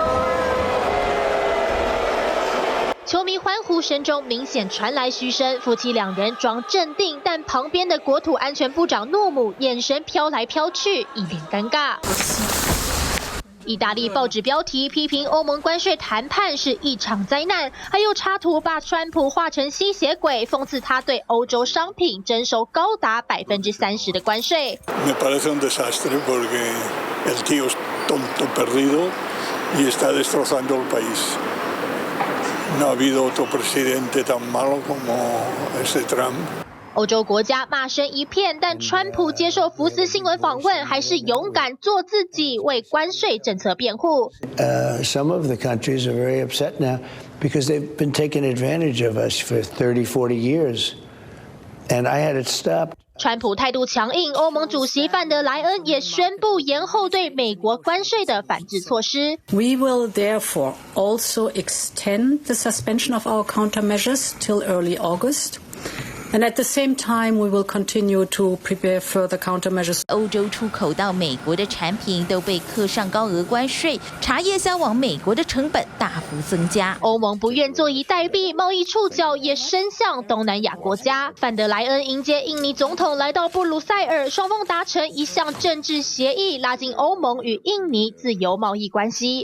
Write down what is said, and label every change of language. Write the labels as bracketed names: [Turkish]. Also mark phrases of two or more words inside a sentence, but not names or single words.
[Chinese] 球迷欢呼声中明显传来嘘声，夫妻两人装镇定，但旁边的国土安全部长诺姆眼神飘来飘去，一脸尴尬。意大利报纸标题批评欧盟关税谈判是一场灾难，还有插图把川普画成吸血鬼，讽刺他对欧洲商品征收高达30%的关税。 [Spanish] Me parece un desastre porque el tío es tonto perdido y está destrozando el país. No ha habido otro presidente tan malo como ese Trump. [Chinese] 欧洲国家骂声一片，但川普接受福斯新闻访问，还是勇敢做自己，为关税政策辩护。 [English] Some of the countries are very upset now because they've been taking advantage of us for 30, 40 years, and I had it stopped. [Chinese] 川普态度强硬，欧盟主席范德莱恩也宣布延后对美国关税的反制措施。 [English] We will therefore also extend the suspension of our countermeasures till early August. And at the same time, we will continue to prepare further countermeasures. [Chinese] 欧洲出口到美国的产品都被课上高额关税，茶叶销往美国的成本大幅增加。欧盟不愿坐以待毙，贸易触角也伸向东南亚国家。范德莱恩迎接印尼总统来到布鲁塞尔，双方达成一项政治协议，拉近欧盟与印尼自由贸易关系。